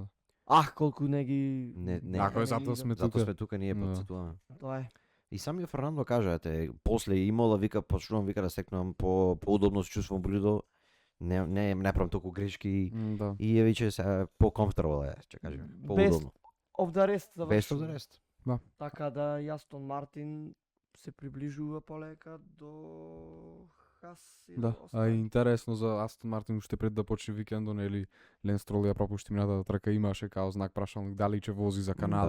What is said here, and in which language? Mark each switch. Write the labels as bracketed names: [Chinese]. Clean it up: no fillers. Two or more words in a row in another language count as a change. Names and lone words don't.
[Macedonian] Ах, колку не ги... Не, Ако е не затоа ги- сме Затоа тука. сме тука ние Да. подсетуваме. Тоа е. И самиот Фернандо кажа, ете, после Имола вика почнувам вика да секнувам поудобно се чувствувам близо. Не правам толку грешки Да. и е веќе се по-комфортабл е, ќе кажеме. Без Поудобно. [English] Of the rest [Macedonian] Без завршува. [English] the rest. [Macedonian] Така да и Астон Мартин се приближува полека до Хас и Да, до а остали. и интересно за Астон Мартин уште пред да почне викендот, нели Ленс Строл ја пропушти минатата трка, имаше као знак прашалник дали ќе вози за Канада.